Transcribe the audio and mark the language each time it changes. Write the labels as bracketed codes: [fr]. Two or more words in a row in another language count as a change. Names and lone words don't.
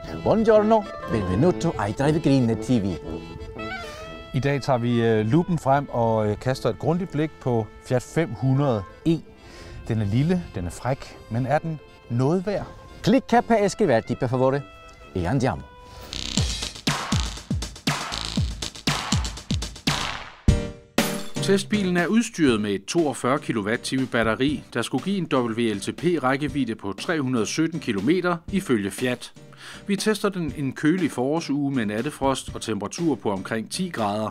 [it] Buongiorno, benvenuto ai Drive Green TV. [da] I dag tager vi lupen frem og kaster et grundigt blik på Fiat 500e. Den er lille, den er fræk, men er den noget værd? [it] Clicca per iscriverti, per favore, e andiamo. [da] Testbilen er udstyret med et 42 kWh batteri, der skulle give en WLTP-rækkevidde på 317 km ifølge Fiat. Vi tester den en kølig forårsuge med nattefrost og temperatur på omkring 10 grader.